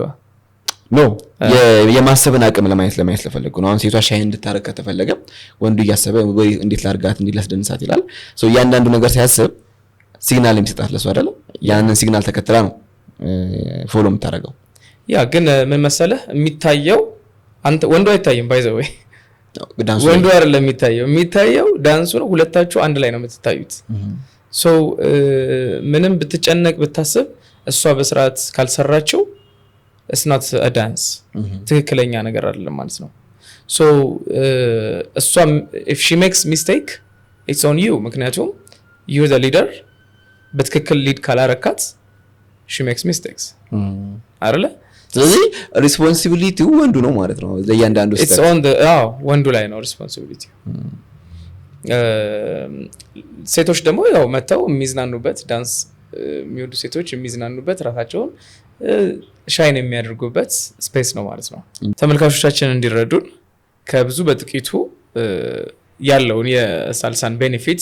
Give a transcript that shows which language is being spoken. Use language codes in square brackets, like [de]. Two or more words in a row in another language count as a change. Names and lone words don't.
[am] ኖ የማሰብን አቅም ለማየት ለፈለጉ ነው። አሁን ሴቷ ሻይን እንድታረግ ከተፈለገ ወንዱ እያሰበ ወይ እንዴት ላርጋት እንዴት ላስደንሳት ይላል። እያንዳንዱ ነገር ሲያስብ ሲግናል የሚሰጣት ለሱ አይደለም። ያንን ሲግናል ተከትላ ነው ፎሎ የምታደርገው። ያ ግን ምን መሰለህ የሚታየው አንተ ወንዱ አይታየም። [en] by the way [am] ወንዱ አይደለም የሚታየው ዳንሱ ነው። ሁለታችሁ አንድ ላይ ነው የምትታዩት። ሶ ምንም ብትጨነቅ ብታስብ እሷ በስርዓት ካልሰራችው [en] it's not a dance [am] ትክክለኛ ነገር አይደለም ማለት ነው። ሶ እሷ [en] if she makes mistake it's on you [am] ምክንያቱም [en] you're the leader [am] በትክክል ሊድ ካላረካት [en] she makes mistakes [am] አይደለ? ስለዚህ ሪስፖንሲቢሊቲው ወንዱ ነው ማለት ነው ለእያንዳንዱ ስቴፕ [en] it's on the [am] ወንዱ ላይ ነው ሪስፖንሲቢሊቲ። ሴቶች ደግሞ ያው መተው የሚዝናኑበት ዳንስ የሚወዱ ሴቶች የሚዝናኑበት ራሳቸውን ሻይን የሚያደርጉበት ስፔስ ነው ማለት ነው። ተመልካቾቻችን እንዲረዱን ከብዙ በጥቂቱ ያለውን የሳልሳን ቤኔፊትስ